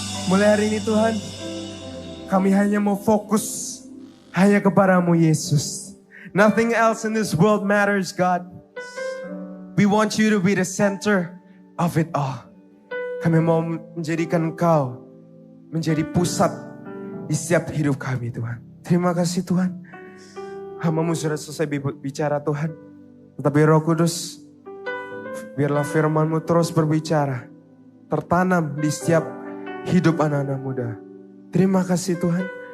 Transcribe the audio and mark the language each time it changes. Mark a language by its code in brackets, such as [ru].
[id] Mulai hari ini Tuhan, kami hanya mau fokus hanya kepadamu Yesus. [en] Nothing else in this world matters, God. We want you to be the center of it all. [id] Kami mau menjadikan Engkau menjadi pusat di setiap hidup kami Tuhan. Terima kasih Tuhan. Hamba-Mu sudah selesai bicara Tuhan. Tetapi Roh Kudus, biarlah firman-Mu terus berbicara. Tertanam di setiap hidup anak-anak muda. Terima kasih Tuhan.